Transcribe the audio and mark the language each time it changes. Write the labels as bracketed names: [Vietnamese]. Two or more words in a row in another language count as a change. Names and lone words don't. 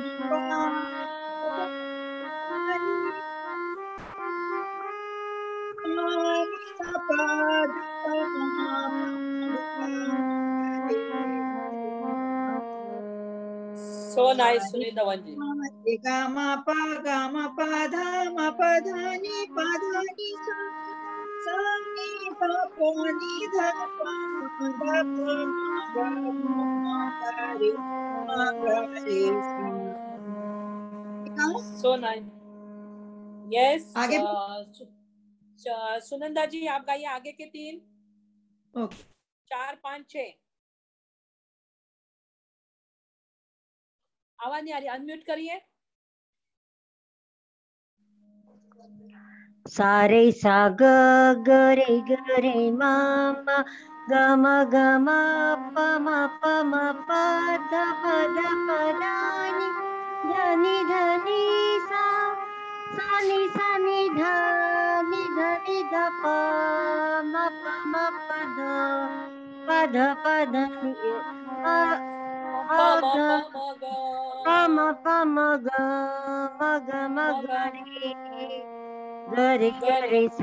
[English] So nice, [Hindi] सुनील धवन जी। ग म प ध म प ध नि सा सा नि ध प नि ध प [English] So nice. Yes. [Hindi] आगे सुनंदा जी आप गाइए आगे के 3, ओके 4, 5, 6। आवाज नहीं आ रही, अनम्यूट करिए। सारे सा ग ग रे मा ग म प म प ध प ध नि ध नि सा सा नि ध ध प म प ध नि प म ग रे सा।